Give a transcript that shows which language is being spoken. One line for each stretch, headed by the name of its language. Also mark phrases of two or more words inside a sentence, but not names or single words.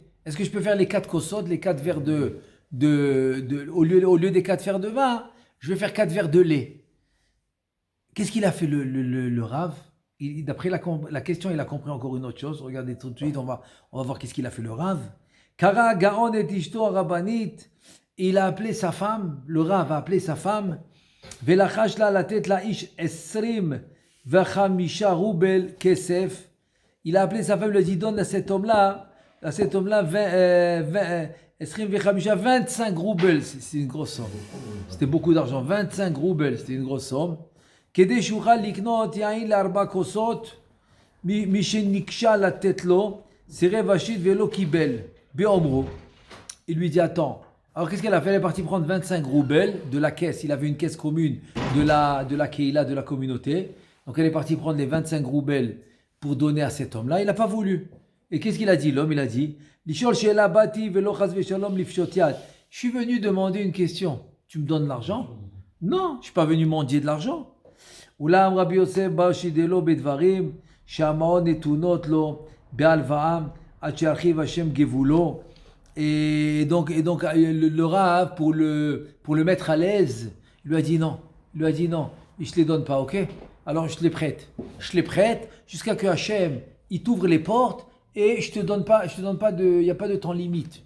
French: Est-ce que je peux faire les 4 kosot, les 4 verres au lieu des 4 verres de vin, je vais faire 4 verres de lait. Qu'est-ce qu'il a fait le Rav? D'après la question, il a compris encore une autre chose. Regardez tout de suite, on va voir qu'est-ce qu'il a fait le Rav.
Hebrew: קרא גאון את אשתו רבנית.
French: Il a appelé sa femme, le Rav a appelé sa femme,
Hebrew: ולחש לה לתת לאיש 25 roubles כסף.
French: Il a appelé sa femme, il lui a dit donne à cet homme-là 25 roubles, c'est une grosse somme. C'était beaucoup d'argent, 25 roubles, c'était une grosse somme.
Hebrew: כדי שיוכל לקנות יין לארבע כוסות מי שנקשה לתת לו סירב השיט ולא קיבל באומרו.
French: Il lui dit attends. Alors qu'est-ce qu'elle a fait? Elle est partie prendre 25 roubles de la caisse. Il avait une caisse commune de la Keila, de la communauté. Donc elle est partie prendre les 25 roubles pour donner à cet homme-là. Il n'a pas voulu. Et qu'est-ce qu'il a dit? L'homme, il a dit je suis venu demander une question. Tu me donnes l'argent? Non, je ne suis pas venu mendier de l'argent.
Hebrew: אולם רבי יוסף בא שידלו בדברים שהמעון נתונות לו בהלוואה עד שירחיב השם גבולו.
French: Et donc le Rav, pour le mettre à l'aise, il lui a dit non. Il lui a dit non, je ne te les donne pas, ok? Alors je te les prête. Je te les prête jusqu'à que Hachem, il t'ouvre les portes et je te donne pas il n'y a pas de temps limite.